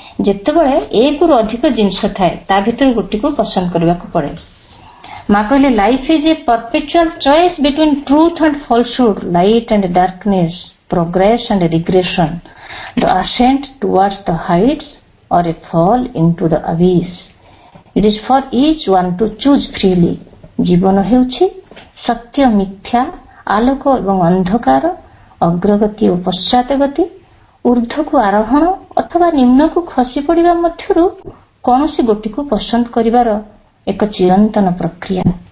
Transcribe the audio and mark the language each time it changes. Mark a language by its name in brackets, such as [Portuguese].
[Odia] ଯେତେବେଳେ ଏକରୁ ଅଧିକ ଜିନିଷ ଥାଏ, ତା ଭିତରୁ ଗୋଟିକୁ ପସନ୍ଦ କରିବାକୁ ପଡେ। ମା କହିଲେ, [English] Life is a perpetual choice between truth and falsehood, light and darkness, progress and regression, the ascent towards the heights or a fall into the abyss. It is for each one to choose freely. [Odia] ଜୀବନ ହେଉଛି ସତ୍ୟ ମିଥ୍ୟା, ଆଲୋକ ଏବଂ ଅନ୍ଧକାର, ଅଗ୍ରଗତି ଓ ପଶ୍ଚାତଗତି, ঊର୍ଦ୍ଧ୍ୱକୁ ଆରୋହଣ ଅଥବା ନିମ୍ନକୁ ଖସି ପଡ଼ିବା ମଧ୍ୟରୁ କୌଣସି ଗୋଟିକୁ ପସନ୍ଦ କରିବାର ଏକ ଚିରନ୍ତନ ପ୍ରକ୍ରିୟା।